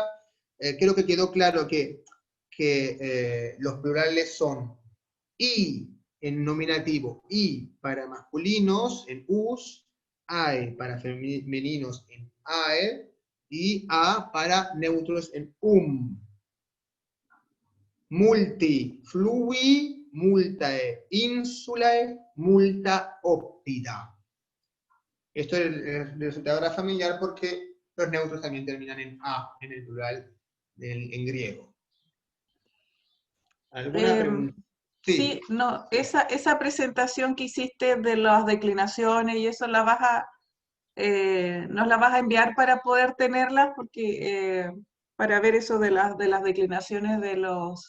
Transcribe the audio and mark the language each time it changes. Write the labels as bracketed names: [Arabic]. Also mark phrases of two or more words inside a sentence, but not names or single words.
[Spanish] Creo que quedó claro que los plurales son i en nominativo, i para masculinos en us, ae para femeninos en ae, y a para neutros en [Latin] Multi flui, multae insulae, multa oppida. [Spanish] Esto es el resultado de la familiar porque los neutros también terminan en A, en el plural, en griego. ¿Alguna pregunta? Sí, no, esa presentación que hiciste de las declinaciones y eso nos la vas a enviar para poder tenerlas, porque para ver eso de las declinaciones de los...